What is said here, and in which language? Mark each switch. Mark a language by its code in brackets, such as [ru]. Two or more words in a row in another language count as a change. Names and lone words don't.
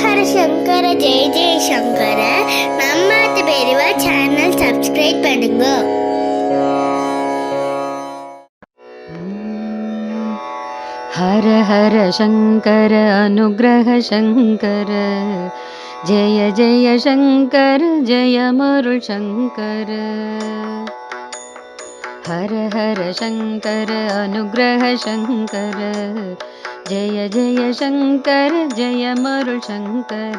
[ta] சங்கர ஜெய ஜெய சங்கர. நம்மாத்து பெரியவா [en] channel subscribe [ta] பண்ணுங்க. [sa] हर हर शंकर अनुग्रह शंकर जय जय शंकर जय मरुल शंकर. हर हर शंकर अनुग्रह शंकर जय जय शंकर जय मरुल शंकर.